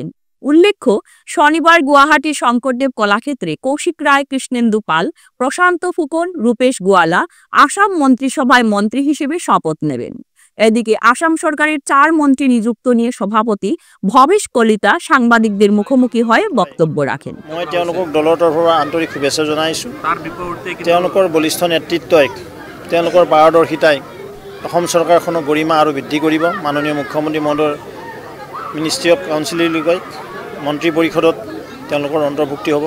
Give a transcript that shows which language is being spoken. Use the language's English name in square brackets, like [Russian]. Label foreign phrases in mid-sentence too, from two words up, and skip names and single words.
[Bangla] উল্লেখ্য, শনিবার গুয়াহাটির শঙ্করদেব কলাক্ষেত্রে কৌশিক রায়, কৃষ্ণেন্দু পাল, প্রশান্ত ফুকন, রূপেশ গোয়ালা আসাম মন্ত্রিসভায় মন্ত্রী হিসেবে শপথ নেবেন। এদিকে আসাম সরকারের ৪ মন্ত্রী নিযুক্ত নিয়ে সভাপতি ভবেশ কলিতা সাংবাদিকদের মুখোমুখি হয়ে বক্তব্য রাখেন। [Assamese] মই তেওঁলোকক দলৰ তৰফৰ পৰা আন্তৰিক শুভেচ্ছা জনাইছোঁ। তেওঁলোকৰ বলিষ্ঠ নেতৃত্বই, তেওঁলোকৰ পাৰদৰ্শিতাই অসম চৰকাৰখনৰ গৰিমা আৰু বৃদ্ধি কৰিব। মাননীয় মুখ্যমন্ত্ৰী মহোদয়ৰ [English] ministry of councilলৈ [Assamese] মন্ত্ৰী পৰিষদত তেওঁলোকৰ অন্তৰ্ভুক্তি হ'ব।